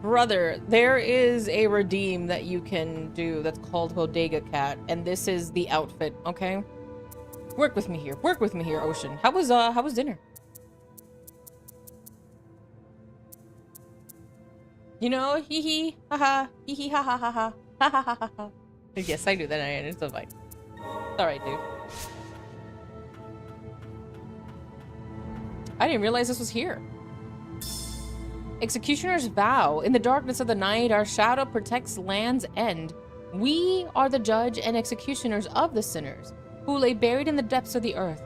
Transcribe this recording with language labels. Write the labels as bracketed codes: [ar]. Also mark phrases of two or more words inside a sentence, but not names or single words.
[en] Brother, there is a redeem that you can do that's called Bodega Cat, and this is the outfit, okay? Work with me here. Work with me here, Ocean. How was dinner? You know, hee hee, haha, hee hee, ha ha ha ha, ha ha ha ha. Yes, I knew that, and it's so fine. It's alright, dude. I didn't realize this was here. Executioner's vow. In the darkness of the night, our shadow protects land's end. We are the judge and executioners of the sinners, who lay buried in the depths of the earth.